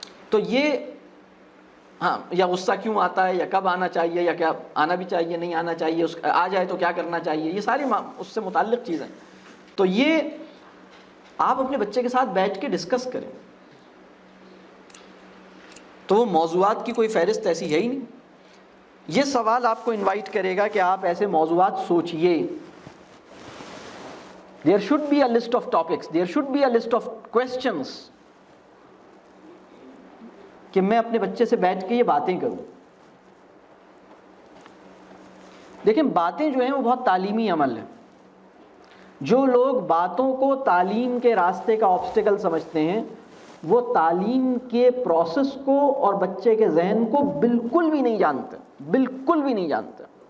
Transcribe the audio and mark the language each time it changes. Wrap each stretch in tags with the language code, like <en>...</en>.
<ur>تو یہ ہاں، یا غصہ کیوں آتا ہے، یا کب آنا چاہیے، یا کیا آنا بھی چاہیے نہیں آنا چاہیے، اس آ جائے تو کیا کرنا چاہیے، یہ ساری اس سے متعلق چیزیں. تو یہ آپ اپنے بچے کے ساتھ بیٹھ کے ڈسکس کریں. تو وہ موضوعات کی کوئی فہرست ایسی ہے ہی نہیں. یہ سوال آپ کو انوائٹ کرے گا کہ آپ ایسے موضوعات سوچئے.</ur> <en>There should be a list of topics, there should be a list of questions کہ میں اپنے بچے سے بیٹھ کے یہ باتیں کروں.</en> <ur>دیکھیں، باتیں جو ہیں وہ بہت تعلیمی عمل ہے. جو لوگ باتوں کو تعلیم کے راستے کا آبسٹیکل سمجھتے ہیں وہ تعلیم کے پروسیس کو اور بچے کے ذہن کو بالکل بھی نہیں جانتے، بالکل بھی نہیں جانتے.</ur>